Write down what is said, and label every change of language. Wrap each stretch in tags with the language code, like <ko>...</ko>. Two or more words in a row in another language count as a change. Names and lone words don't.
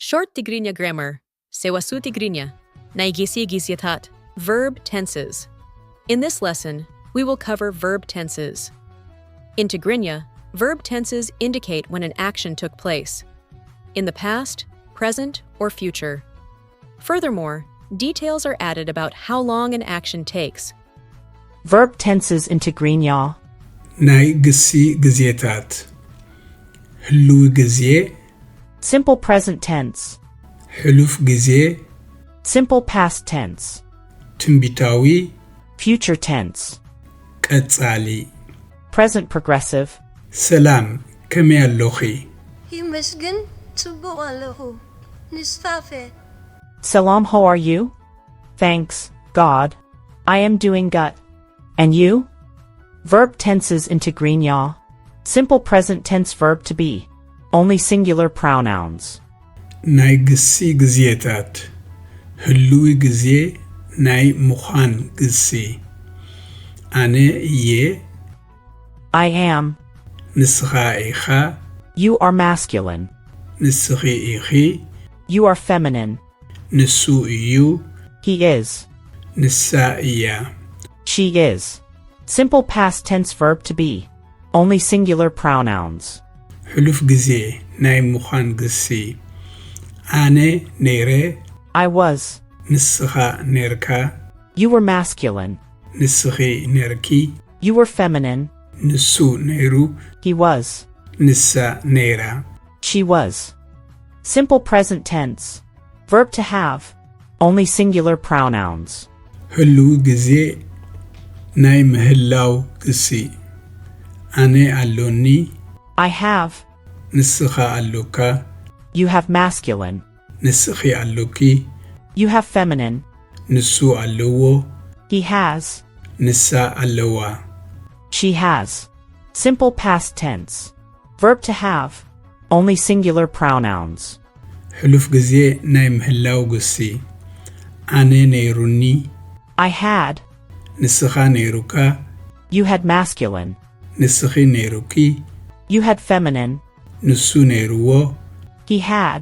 <en>Short Tigrinya grammar,</en> <ti>ሰዋስው Tigrinya, ናይ ጊዜታት,</ti> <en>verb tenses. In this lesson, we will cover verb tenses. In Tigrinya, verb tenses indicate when an action took place, in the past, present, or future. Furthermore, details are added about how long an action takes. Verb tenses in Tigrinya.</en> <ti>ናይ ጊዜታት ህሉው ጊዜ</ti> <en>Simple present tense.</en> <ti>ሕሉፍ ጊዜ</ti> <en>Simple past tense.</en> <ti>ትንቢታዊ</ti> <en>Future tense.</en> <ti>ቀጻሊ</ti> <en>Present progressive.</en> <ti>ሰላም ከመይ ኣለኺ ይመስገን ጽቡቕ ኣለኹ ንስፋፈ</ti> <en>Salam, how are you? Thanks, God. I am doing good. And you? Verb tenses in Tigrinya. Simple present tense verb to be. Only singular pronouns.</en> <ti>ናይ ጊዜታት ህሉው ጊዜ ናይ ምዃን ጊዜ ኣነ እየ</ti> <en>I am.</en> <ti>ንስኻ ኢኻ</ti> <en>You are masculine.</en> <ti>ንስኺ ኢኺ</ti> <en>You are feminine.</en> <ti>ንሱ እዩ</ti> <en>He is.</en> <ti>ንሳ እያ</ti> <en>She is. Simple past tense verb to be. Only singular pronouns.</en> <ti>ሕሉፍ ጊዜ ናይ ምዃን ጊዜ ኣነ ነይረ</ti> <en>I was.</en> <ti>ንስኻ ነርካ</ti> <en>You were masculine.</en> <ti>ንስኺ ነርኪ</ti> <en>You were feminine.</en> <ti>ንሱ ነይሩ</ti> <en>He was.</en> <ti>ንሳ ነይራ</ti> <en>She was. Simple present tense. Verb to have. Only singular pronouns.</en> <ti>ህሉው ጊዜ ናይ ምህላው ጊዜ ኣነ ኣሎኒ</ti> <en>I have.</en> <ti>ንስኻ ኣሎካ</ti> <en>You have masculine.</en> <ti>ንስኺ ኣሎኪ</ti> <en>You have feminine.</en> <ti>ንሱ ኣለዎ</ti> <en>He has.</en> <ti>ንሳ ኣለዋ</ti> <en>She has. Simple past tense. Verb to have. Only singular pronouns.</en> <ti>ሕሉፍ ጊዜ ናይ ምህላው ጊዜ ኣነ ነይሩኒ</ti> <en>I had.</en> <ti>ንስኻ ነይሩካ</ti> <en>You had masculine.</en> <ti>ንስኺ ነይሩኪ</ti> <en>You had feminine.</en> <ti>ንሱ ነይሩዎ</ti> <en>He had.</en>